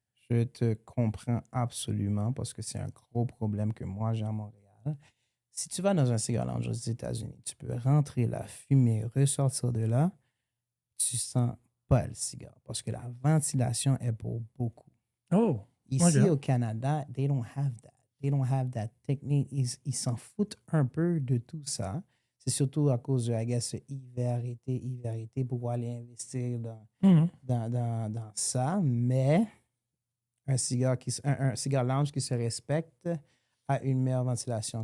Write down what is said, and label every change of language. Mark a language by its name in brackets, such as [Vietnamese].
[French] Je te comprends absolument parce que c'est un gros problème que moi j'ai à Montréal. Si tu vas dans un cigar lounge aux États-Unis, tu peux rentrer la fumée, ressortir de là, tu sens pas le cigare parce que la ventilation est pour beaucoup. Oh, Ici Ok. au Canada, [English] they don't have that. They don't have that technique. [French] Ils s'en foutent un peu de tout ça. C'est surtout à cause de, [English] I guess, [French] hiver-été, pour aller investir Mhm. dans ça. Mais un cigar lounge qui se respecte a une meilleure ventilation.